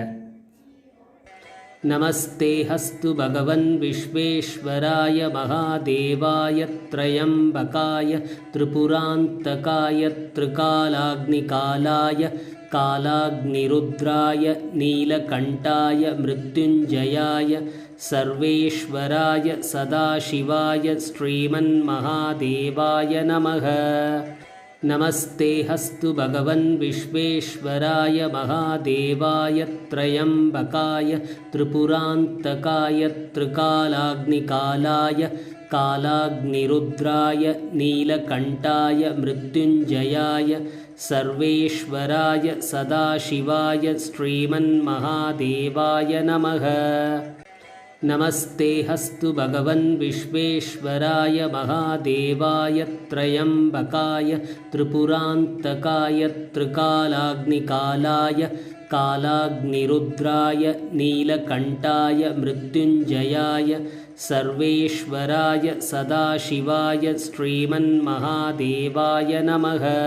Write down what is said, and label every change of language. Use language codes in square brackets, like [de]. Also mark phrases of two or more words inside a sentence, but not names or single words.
[sa] नमस्ते अस्तु भगवन् विश्वेश्वराय महादेवाय त्र्यम्बकाय त्रिपुरान्तकाय त्रिकालाग्निकालाय कालाग्निरुद्राय नीलकण्ठाय मृत्युञ्जयाय सर्वेश्वराय सदाशिवाय श्रीमन् महादेवाय नमः. नमस्ते अस्तु भगवन् विश्वेश्वराय महादेवाय त्र्यम्बकाय त्रिपुरान्तकाय त्रिकालाग्निकालाय कालाग्निरुद्राय नीलकण्ठाय मृत्युञ्जयाय सर्वेश्वराय सदाशिवाय श्रीमन्महादेवाय नमः। नमस्तेऽस्तु भगवन् विश्वेश्वराय महादेवाय त्र्यम्बकाय त्रिपुरान्तकाय त्रिकालाग्निकालाय कालाग्निरुद्राय नीलकण्ठाय मृत्युञ्जयाय सर्वेश्वराय सदाशिवाय श्रीमन्महादेवाय नमः।